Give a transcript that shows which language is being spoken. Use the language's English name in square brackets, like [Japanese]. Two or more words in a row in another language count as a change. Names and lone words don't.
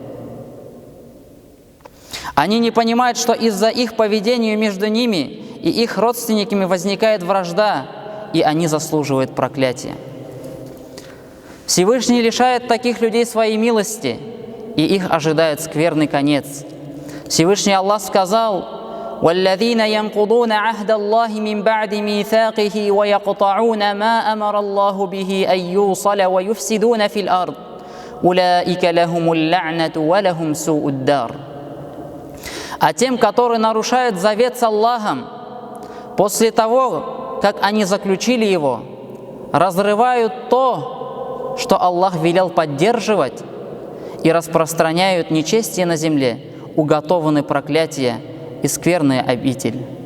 [Russian] Они не понимают, что из-за их поведения между ними и их родственниками возникает вражда, и они заслуживают проклятия. Всевышний лишает таких людей своей милости, и их ожидает скверный конец. Всевышний Аллах сказал: [Arabic] وَالَّذِينَ يَنْقُضُونَ عَهْدَ اللَّهِ مِنْ بَعْدِ مِيثَاقِهِ وَيَقْطَعُونَ مَا أَمَرَ اللَّهُ بِهِ أَنْ يُوصَلَ وَيُفْسِدُونَ فِي الْأَرْضِ أُولَٰئِكَ لَهُمُ اللَّعْنَةُ وَلَهُمْ سُوءُ الدَّارِ. [Russian] А тем, которые нарушают завет с Аллахом, после того, как они заключили его, разрывают то, что Аллах велел поддерживать, и распространяют нечестие на земле, уготованы проклятия и скверная обитель.